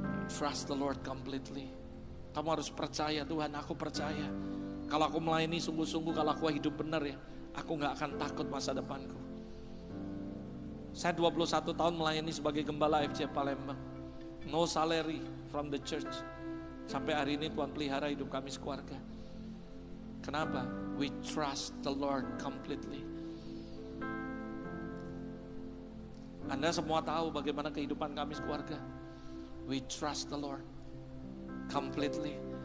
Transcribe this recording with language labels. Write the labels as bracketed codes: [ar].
[en] Trust the Lord completely. [id] Kamu harus percaya, Tuhan aku percaya. Kalau aku melayani sungguh-sungguh, kalau aku hidup benar ya, aku gak akan takut masa depanku. Saya 21 tahun melayani sebagai gembala FJ Palembang. [en] No salary from the church. [id] Sampai hari ini Tuhan pelihara hidup kami sekeluarga. Kenapa? [en] We trust the Lord completely. [id] Anda semua tahu bagaimana kehidupan kami sekeluarga. [en] We trust the Lord completely.